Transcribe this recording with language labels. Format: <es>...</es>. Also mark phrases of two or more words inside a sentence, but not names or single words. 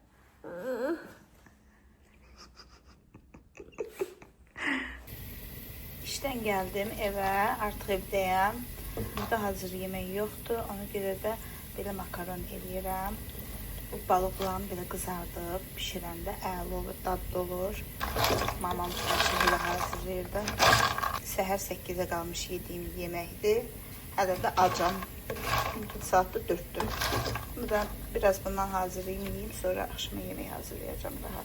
<tr>İşten geldim eve, artık evdeyim. Burada hazır yemek yoktu, ona göre de böyle</tr> <az>makaron eləyirəm. Bu balıqlarım belə qızardıb, pişirəndə əla olur, dadlı olur. Mamam belə hazırlayırdı. Səhər 8-ə qalmış yediyim yeməkdir. Hələ də acam. Saat da 4'tür.</az> <tr>Ben biraz bundan hazırlayayım, yiyeyim, sonra akşama yemeği hazırlayacağım rahat.</tr>